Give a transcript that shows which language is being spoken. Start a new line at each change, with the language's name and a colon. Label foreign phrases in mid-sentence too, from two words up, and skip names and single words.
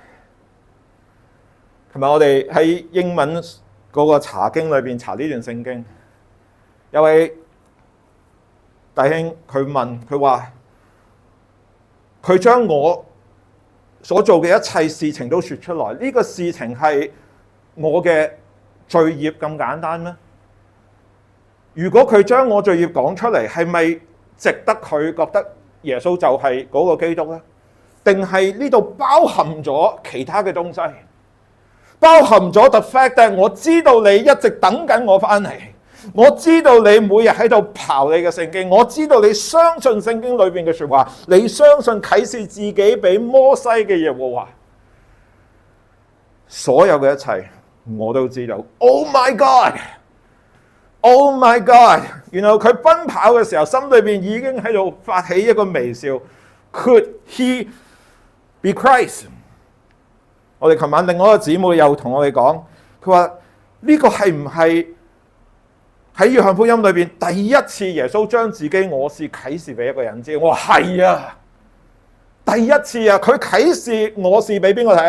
Cantonese: 同埋我哋喺英文嗰個查經裏邊查呢段聖經，有位弟兄佢問佢話：佢將我所做嘅一切事情都說出來，呢個事情係我嘅罪孽咁簡單咩？如果佢將我罪孽講出嚟，係咪值得佢覺得耶穌就係嗰個基督呢？定係呢度包含咗其他嘅東西？包含咗
English: the fact that
Cantonese: 我知道你一直等緊我翻嚟，我知道你每日喺度刨你嘅聖經，我知道你相信聖經裏邊嘅說話，你相信啟示自己俾摩西嘅耶和華，所有嘅一切我都知道。
English: Oh my God！Oh my God！
Cantonese: 然後佢奔跑嘅時候，心裏邊已經喺度發起一個微笑。
English: Could he be Christ？
Cantonese: 我哋琴晚另外一個姊妹又同我哋講，佢話呢個係唔係喺約翰福音裏邊第一次耶穌將自己我是啟示俾一個人知？我話係啊，第一次啊，佢啟示我是俾邊個睇啊？